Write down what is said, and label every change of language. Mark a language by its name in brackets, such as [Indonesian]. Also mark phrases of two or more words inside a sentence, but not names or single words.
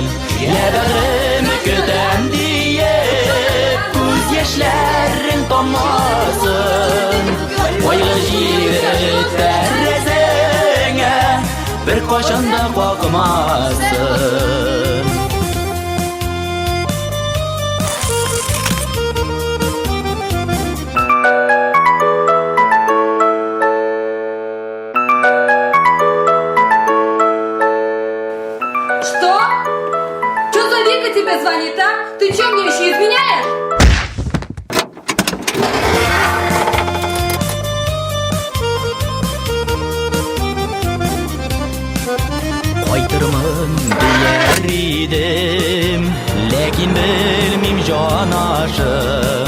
[Tatar] Я бәгърем көтәм диеп, күз яшьләрең таммасын. Кайгы җиле тәрәзәңә бер кашан да какмасын. [Russian] Что? Что за Вика тебе звонит, а? Ты что, мне еще изменяешь? [Tatar] Кайтырмын дияр идем, ләкин белмим җанашым.